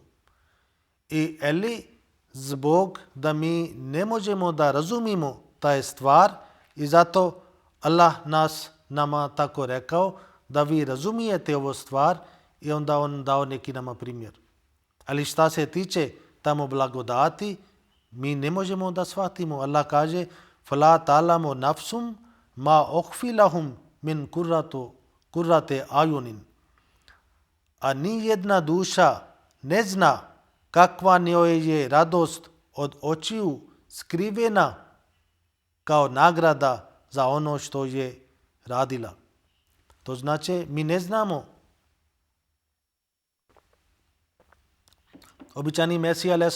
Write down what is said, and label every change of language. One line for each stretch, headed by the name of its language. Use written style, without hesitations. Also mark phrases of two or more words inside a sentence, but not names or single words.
Bosnian: Ali zbog da mi ne možemo da razumimo taj stvar i zato Allah nama tako rekao da vi razumijete ovu stvar i onda on dao neki nama primjer. Ali šta se tiče tamo blagodati mi ne možemo da shvatimo. Allah kaže
Arabic: فَلَا تَعْلَمُ نَفْسُمْ مَا أُخْفِي لَهُمْ مِنْ قُرَّةِ أَعْيُنٍ.
Bosnian: A ni jedna duša ne zna kakva njoj je radost od očiju skrivena kao nagrada za ono što je radila. To znači mi ne znamo. Običani Mesija a.s.